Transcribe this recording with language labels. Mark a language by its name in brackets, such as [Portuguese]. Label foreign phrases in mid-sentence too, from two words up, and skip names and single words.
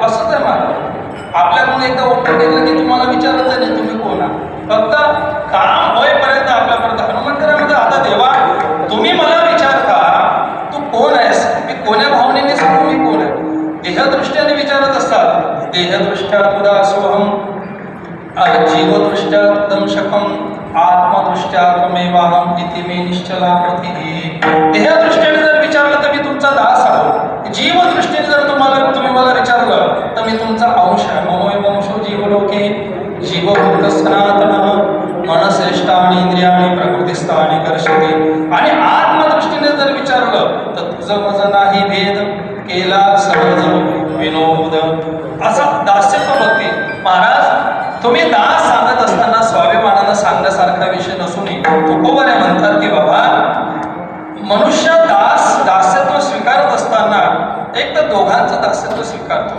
[Marathi] असंच आहे मला. आपल्याकडून एकदा उत्तर घेतलं की तुम्हाला विचारत नाही तुम्ही कोण आहे. फक्त काम होईपर्यंत आपल्यापर्यंत हनुमंतरामध्ये आता देवा तुम्ही मला विचारता तू कोण आहेस, मी कोण्या भावनेने सांगू मी कोण आहे. देहदृष्ट्याने विचारत असतात. [Sanskrit] देहदृष्ट्या तुदासोहम, जीवदृष्ट्या तुदंशकम, आत्मदृष्ट्या त्वमेवाहम इति मे निश्चला प्रतिः. [Marathi] देहदृष्ट्याने जर विचारलं तर मी तुमचा दास आहोत. जीवदृष्टीने जर तुम्ही मला विचारलं तर मी तुमचा अंश आहे. [Sanskrit] ममोय वंशो जीवलोके जीवभूत सनातन मनश्रेष्ठानि इंद्रियाणि प्रकृतिस्थानि कर्षति. [Marathi] आणि आत्मदृष्टीने जर विचारलं तर तुझं माझं नाही भेद केला सहज विनोद. असं दास्यत्व भक्ती. महाराज तुम्ही दास सांगत असताना स्वाभिमानानं सांगण्यासारखा विषय नसून तुकोबाने म्हणतात की बाबा मनुष्य दास्यत्व स्वीकारत असताना एक तर दोघांचं दास्यत्व स्वीकारतो.